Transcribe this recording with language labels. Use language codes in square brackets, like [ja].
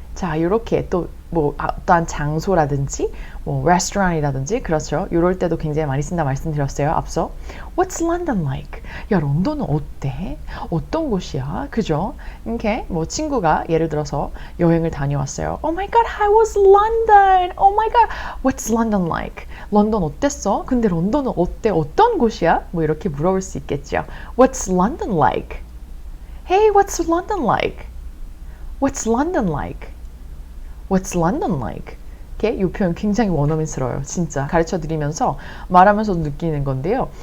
[ko] 자, 이렇게 또 뭐 어떠한 장소라든지 뭐 레스토랑이라든지 그렇죠. 이럴 때도 굉장히 많이 쓴다 말씀드렸어요. 앞서. [en] What's London like? [ko] 야, 런던은 어때? 어떤 곳이야? 그죠? 이렇게 뭐 친구가 예를 들어서 여행을 다녀왔어요. [en] Oh my god, how was London? Oh my god, what's London like? [ko] 런던 어땠어? 근데 런던은 어때? 어떤 곳이야? 뭐 이렇게 물어볼 수 있겠죠. [en] What's London like? Hey, what's London like? What's London like? What's London like? [ko] 이 표현 굉장히 원어민스러워요. 진짜 가르쳐드리면서 말하면서 느끼는 건데요.